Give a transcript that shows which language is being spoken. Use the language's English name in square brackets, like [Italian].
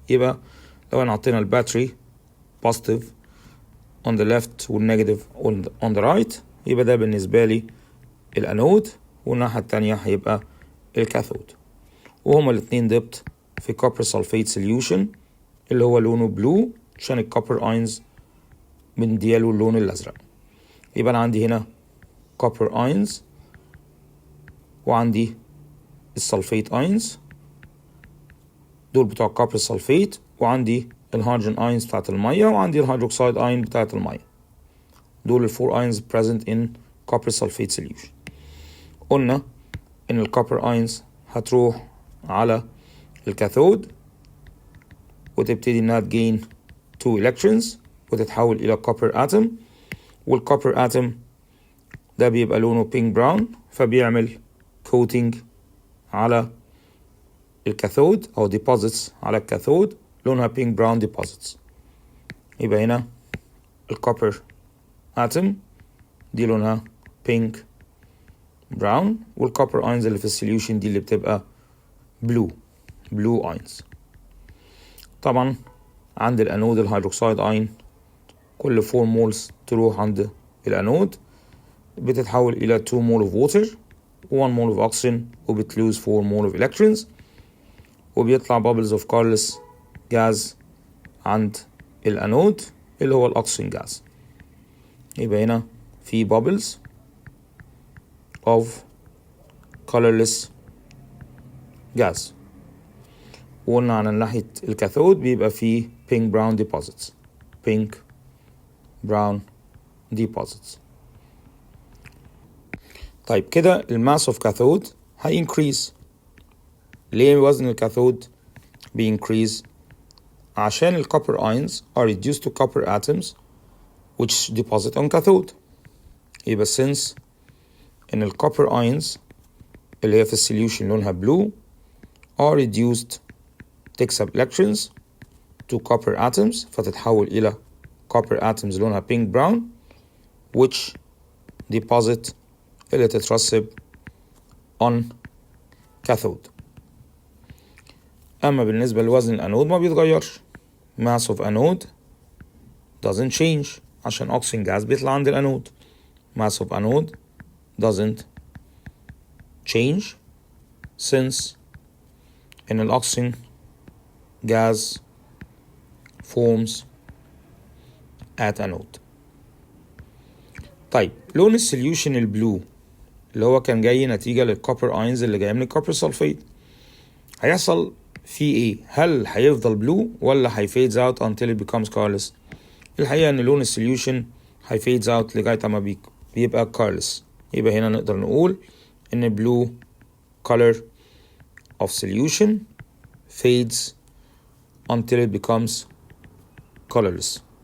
[Arabic] يبقى لو انا حطينا الباتري [English] positive on the left [Arabic] والنيجاتيف on the right، يبقى ده بالنسبة لي الانود، والناحية التانية هيبقى الكاثود، وهما الاتنين دبت في كوبر سلفيت سوليوشن اللي هو لونه بلو عشان الكوبر اينز بندياله اللون الازرق. يبقى انا عندي هنا كوبر اينز وعندي السلفيت اينز، دول بتوع الكوبر سلفيت، وعندي الهيدروجين اينز بتاعت المية، وعندي الهيدروكسيد اين بتاعت المية. دول الفور اينز [English] present in copper sulfate solution. [Arabic] قلنا ان الكوبر اينز هتروح على الكاثود وتبتدي انها تجين [English] 2 electrons [Arabic] وتتحول الى كوبر اتم، والكوبر اتم ده بيبقى لونه بينك براون، فبيعمل كوتينج على الكاثود او deposits على الكاثود لونها بينك براون deposits. يبقى هنا الكوبر اتم دي لونها بينك براون، والكوبر اينز اللي في السوليوشن دي اللي بتبقى بلو اينز. طبعا عند الانود الهيدروكسيد اين كل 4 مولز تروح عند الانود بتتحول الى 2 مول of water و 1 مول of oxygen وبتلوز 4 مول of electrons، وبيطلع [English] bubbles of colorless gas [Arabic] عند الانود اللي هو الاكسجين جاز. يبقى هنا في [English] bubbles of colorless gas. [Arabic] وقلنا على ناحية الكاثود بيبقى فيه pink brown deposits. [English] pink brown deposits. [Arabic] طيب كده الماس اوف كاثود هينكريز. ليه وزن الكاثود بينكريز؟ عشان الكوبر [English] ions are reduced to copper atoms which deposit on cathode. [Arabic] يبقى since ان الكوبر ions اللي هي في السوليوشن لونها blue [English] are reduced [Arabic] تكسب electrons to copper atoms فتتحول إلى copper atoms لونها [English] pink brown which deposit [Arabic] اللي تترسب on cathode. أما بالنسبة لوزن الأنود ما بيتغيرش. [English] mass of anode doesn't change [Arabic] عشان [English] oxygen gas بيطلع عند الأنود. mass of anode doesn't change since [Arabic] إن الأكسجين [English] gas forms at anode. [Arabic] طيب لون السوليوشن البلو اللي هو كان جاي نتيجة للكوبر اينز اللي جاي من الكوبر سلفيت هيحصل فيه ايه؟ هل هيفضل بلو ولا هيفيدز اوت [English] until it becomes colorless؟ [Arabic] الحقيقة ان لون السوليوشن هيفيدز اوت لغاية ما بيبقى colorless. يبقى هنا نقدر نقول ان [English] blue color of solution fades until it becomes colorless.